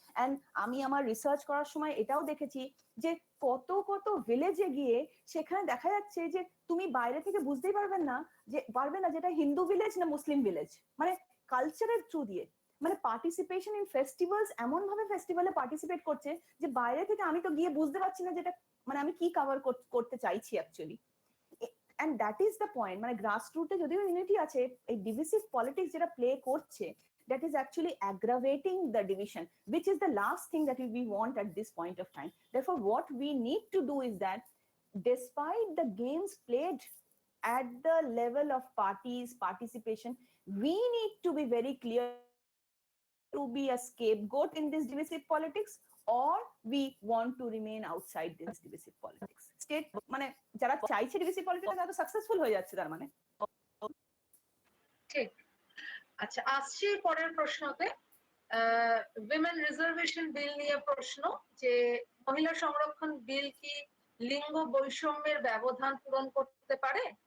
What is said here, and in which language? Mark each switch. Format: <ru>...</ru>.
<bn>And আমি আমার research করার সময় এটাও দেখেছি যে কত কত ভিলেজে গিয়ে সেখানে দেখা যাচ্ছে যে তুমি বাইরে থেকে বুঝতেই পারবে না যেটা হিন্দু ভিলেজ না মুসলিম ভিলেজ, মানে কালচারের থ্রু দিয়ে। মানে পার্টিসিপেশন ইন ফেস্টিভ্যালস, এমন ভাবে ফেস্টিভ্যালে পার্টিসিপেট করছে যে বাইরে থেকে আমি তো গিয়ে বুঝতে পারছি না যেটা মানে আমি কি কভার করতে চাইছি actually.</bn> <en>and that is the point,</en> <bn>মানে গ্রাসরুটে যদিও ইউনিটি আছে, এই ডিভিসিভ পলিটিক্স যেটা প্লে করছে,</bn> <en>that is actually aggravating the division, which is the last thing that we want at this point of time. Therefore what we need to do is that despite the games played at the level of parties participation, we need to be very clear to be a scapegoat in this divisive politics, or we want to remain outside this divisive politics.</en> <bn>State মানে যারা চাইছে ডিভিসিভ politics তারা তো successful হয়ে যাচ্ছে তার মানে। ঠিক। আচ্ছা, আসছি পরের প্রশ্নতে। উইমেন রিজার্ভেশন বিল নিয়ে প্রশ্ন, যে মহিলা সংরক্ষণ বিল কি লিঙ্গ বৈষম্যের ব্যবধান পূরণ করতে পারে?</bn>